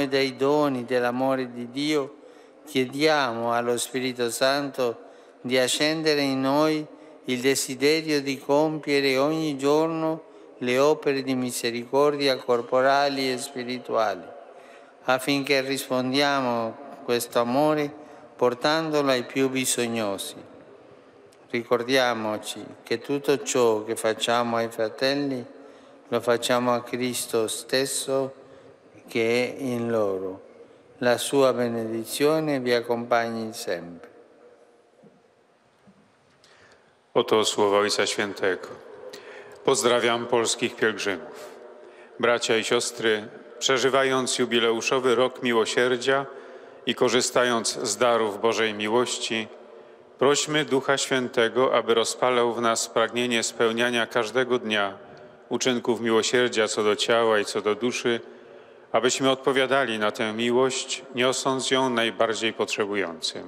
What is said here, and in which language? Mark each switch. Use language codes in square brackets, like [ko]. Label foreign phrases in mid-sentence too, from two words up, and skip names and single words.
[it] dei doni dell'amore di Dio, chiediamo allo Spirito Santo di accendere in noi il desiderio di compiere ogni giorno le opere di misericordia corporali e spirituali, affinché rispondiamo a questo amore portandolo ai più bisognosi. Ricordiamoci che tutto ciò che facciamo ai fratelli lo facciamo a Cristo stesso che è in loro. La sua benedizione vi accompagni sempre. [pl] Oto słowa Ojca Świętego. Pozdrawiam polskich pielgrzymów. Bracia i siostry, przeżywając jubileuszowy rok miłosierdzia i korzystając z darów Bożej miłości, prośmy Ducha Świętego, aby rozpalał w nas pragnienie spełniania każdego dnia uczynków miłosierdzia co do ciała i co do duszy, abyśmy odpowiadali na tę miłość, niosąc ją najbardziej potrzebującym.